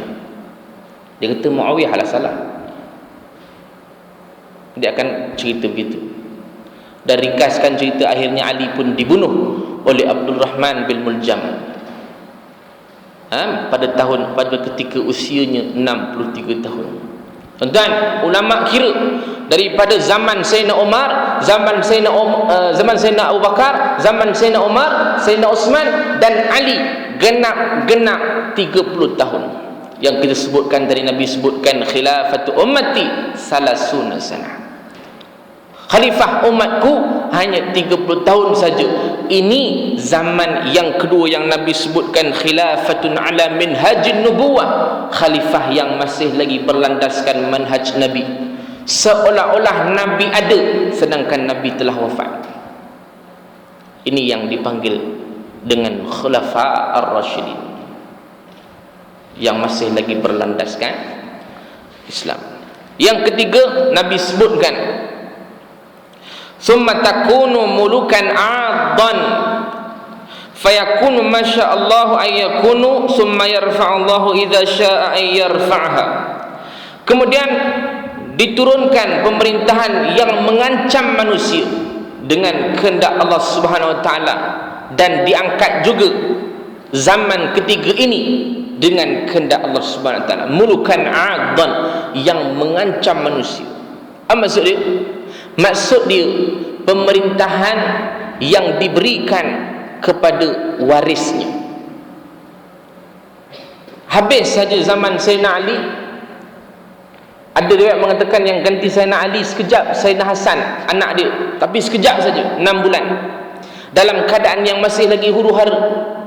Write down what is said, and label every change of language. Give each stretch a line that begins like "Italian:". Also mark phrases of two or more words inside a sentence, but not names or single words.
Malay: Dia kata Muawiyah lah salah, dia akan cerita begitu. Dan ringkaskan cerita, akhirnya Ali pun dibunuh oleh Abdul Rahman bin Muljam pada ketika usianya 63 tahun. Tuan-tuan, ulama kira daripada zaman Sayyidina Umar, zaman Sayyidina Abu Bakar, zaman Sayyidina Umar, Sayyidina Uthman dan Ali, genap 30 tahun. Yang kita sebutkan tadi, Nabi sebutkan
Arabic: خلافة أمتي ثلاثون سنة.
Malay: Khalifah umatku hanya 30 tahun saja. Ini zaman yang kedua yang Nabi sebutkan,
Arabic: خلافة على منهاج النبوة,
Malay: khalifah yang masih lagi berlandaskan manhaj Nabi, seolah-olah Nabi ada sedangkan Nabi telah wafat. Ini yang dipanggil dengan
Arabic: الخلفاء الراشدين,
Malay: yang masih lagi berlandaskan Islam. Yang ketiga Nabi sebutkan,
Arabic: ثم تكون ملوكا عاضا فيكون ما شاء الله أن يكون ثم يرفعها الله إذا شاء أن يرفعها.
Malay: Kemudian diturunkan pemerintahan yang mengancam manusia dengan kehendak Allah
Arabic: سبحانه وتعالى,
Malay: dan diangkat juga zaman ketiga ini dengan kehendak Allah
Arabic: سبحانه وتعالى. ملوكا عاضا,
Malay: yang mengancam manusia. Apa maksud dia? Maksud dia pemerintahan yang diberikan kepada warisnya. Habis saja zaman Sayyidina Ali, ada riwayat mengatakan yang ganti Sayyidina Ali sekejap Sayyidina Hasan, anak dia, tapi sekejap saja, 6 bulan, dalam keadaan yang masih lagi huru-hara.